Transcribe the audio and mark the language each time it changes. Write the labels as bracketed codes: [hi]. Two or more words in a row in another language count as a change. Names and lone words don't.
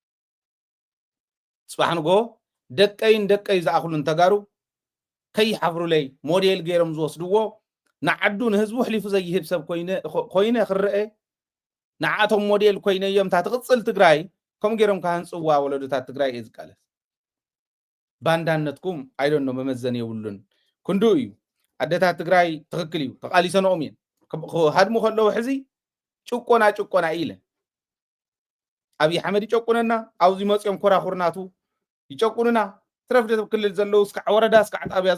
[ti] ጽባሕ ንጎ ደቀይ ዝኣኽሉ እንተጋሩ ከይሓፍሩለይ ሞዴል ገይሮም ዝወስድዎ ንዓዱ ንህዝቡ ሕሊፉ ዘይህብ ሰብ ኮይነ ክርአ ንዓቶም ሞዴል ኮይነ እዮም እታ ትቕፅል ትግራይ ከም ገይሮም ካህንፅዋ ወለዶታት ትግራይ እየ ዝቃለስ ባንዳነትኩም አይዶን ነው መመዘን የብሉን ክንዱ እዩ ኣደታት ትግራይ ትክክል እዩ ተቃሊሰኖም እየን ሃድሙ ከለው ሕዚ ጭቆና ኢለ ኣብይ ኣሕመድ ይጨቁነና ኣብዚ መፅኦም ኮራኹርናቱ ይጨቁኑና ትረፍደ ክልል ዘለው እስከ ወረዳ እስከ ጣብያ